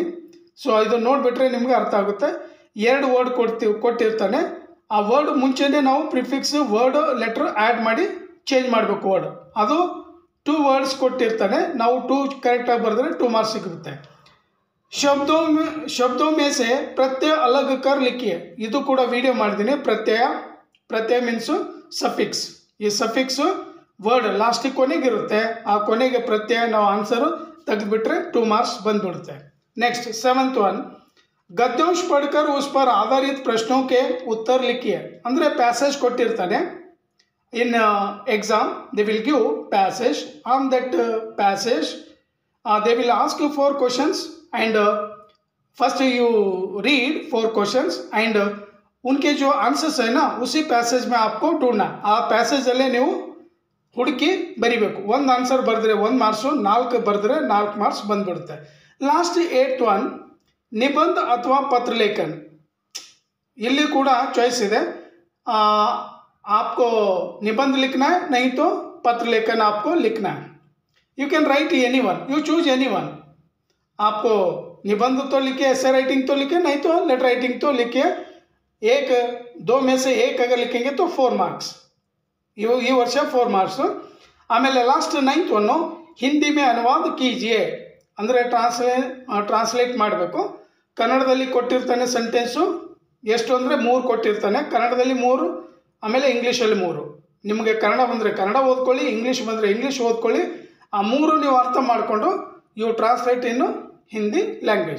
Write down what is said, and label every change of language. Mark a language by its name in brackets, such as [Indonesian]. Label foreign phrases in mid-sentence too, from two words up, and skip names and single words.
[Kannada] ಸೊ ಇದು ನೋಡಿಬಿಟ್ರೆ ನಿಮಗೆ ಅರ್ಥ ಆಗುತ್ತೆ. 2 ವರ್ಡ್ ಕೊಟ್ಟಿರ್ತಾನೆ. ಆ ವರ್ಡ್ ಮುಂಚೆನೇ ನಾವು [English] prefix word letter add [Kannada] ಮಾಡಿ ಚೇಂಜ್ ಮಾಡಬೇಕು ವರ್ಡ್. ಅದು 2 ವರ್ಡ್ಸ್ ಕೊಟ್ಟಿರ್ತಾನೆ. ನಾವು 2 ಕರೆಕ್ಟಾಗಿ ಬರೆದ್ರೆ 2 ಮಾರ್ಕ್ಸ್ ಸಿಗುತ್ತೆ. [Hindi] शब्दों में से प्रत्यय अलग कर लिखिए. [Kannada] ಇದು ಕೂಡ ವಿಡಿಯೋ ಮಾಡಿದ್ದೀನಿ. ಪ್ರತ್ಯಯ [English] means suffix. [Kannada] ಈ ಸಫಿಕ್ಸು ವರ್ಡ್ ಲಾಸ್ಟಿಗೆ ಕೊನೆಗಿರುತ್ತೆ. ಆ ಕೊನೆಗೆ ಪ್ರತ್ಯಯ ನಾವು ಆನ್ಸರು ತೆಗೆದುಬಿಟ್ರೆ 2 ಮಾರ್ಕ್ಸ್ ಬಂದ್ಬಿಡುತ್ತೆ. [English] next 7th one, [Hindi] गद्यांश पढ़कर उस पर आधारित प्रश्नों के उत्तर लिखिए. [Kannada] ಅಂದರೆ ಪ್ಯಾಸೇಜ್ ಕೊಟ್ಟಿರ್ತಾನೆ. [English] in exam they will give passage. on that passage they will ask you 4 questions and first you read 4 questions and [Hindi] उनके जो आंसर्स है ना उसी पैसेज में आपको ढूंढना. [Kannada] ಆ ಪ್ಯಾಸೇಜ್ ಅಲ್ಲೇ ನೀವು ಹುಡುಕಿ ಬರಿಬೇಕು. 1 ಆನ್ಸರ್ ಬರೆದ್ರೆ 1 ಮಾರ್ಕ್ಸು, 4 ಬರೆದ್ರೆ 4 ಮಾರ್ಕ್ಸ್ ಬಂದ್ಬಿಡುತ್ತೆ. [English] last 8th one, [Hindi] निबंध अथवा पत्र लेखन. [Kannada] ಇಲ್ಲಿ ಕೂಡ चॉइस ಇದೆ. [Hindi] आपको निबंध लिखना है, नहीं तो पत्र लेखन आपको लिखना है. [English] You can write any one, you choose any one. [Hindi] आपको निबंध तो लिखे, [English] essay writing [Hindi] तो लिखे, नहीं तो [English] letter writing [Hindi] तो लिखे. 2 में से 1 अगर लिखेंगे तो 4 मार्क्स. [Kannada] ಈ ವರ್ಷ 4 ಮಾರ್ಕ್ಸು. ಆಮೇಲೆ ಲಾಸ್ಟ್ 9th ಒನ್ನು, [Hindi] हिंदी में अनुवाद कीजिए. [Kannada] ಅಂದರೆ ಟ್ರಾನ್ಸ್ಲೇಟ್ ಮಾಡಬೇಕು. ಕನ್ನಡದಲ್ಲಿ ಕೊಟ್ಟಿರ್ತಾನೆ ಸೆಂಟೆನ್ಸು. ಎಷ್ಟು ಅಂದರೆ 3 ಕೊಟ್ಟಿರ್ತಾನೆ. ಕನ್ನಡದಲ್ಲಿ 3, ಆಮೇಲೆ ಇಂಗ್ಲೀಷಲ್ಲಿ 3. ನಿಮಗೆ ಕನ್ನಡ ಬಂದರೆ ಕನ್ನಡ ಓದ್ಕೊಳ್ಳಿ, ಇಂಗ್ಲೀಷ್ ಬಂದರೆ ಇಂಗ್ಲೀಷ್ ಓದ್ಕೊಳ್ಳಿ. ಆ 3 ನೀವು ಅರ್ಥ ಮಾಡಿಕೊಂಡು [English] you translate into Hindi language.